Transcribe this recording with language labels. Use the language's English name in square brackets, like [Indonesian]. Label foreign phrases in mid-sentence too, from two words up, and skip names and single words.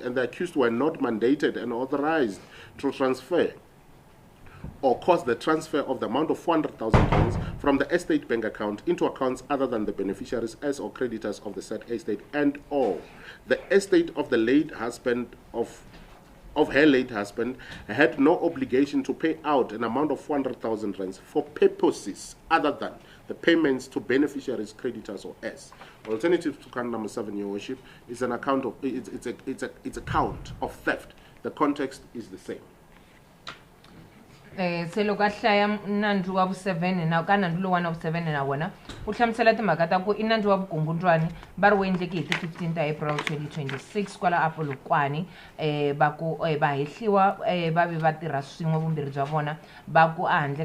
[English] and the accused were not mandated and authorized to transfer or cause the transfer of the amount of 400,000 rands from the estate bank account into accounts other than the beneficiaries as or creditors of the said estate, and or the estate of the late husband of her late husband had no obligation to pay out an amount of 400,000 rands for purposes other than the payments to beneficiaries, creditors, or heirs. Alternative to count number 7, Your Worship, is an account of it's a count of theft. The context is the same. [Tsonga] Se loko a hlaya nandzu wa vu7 na ka nandzu lowuwana wa vu7 na wona u hlamusela timhaka ta ku i nandzu wa vukungundwani va ri wu endleke hi ti 15 ta April 2026 kwala a Polokwane va ku va hehliwa va vi va tirha swin'we vumbirhi bya vona va ku a handle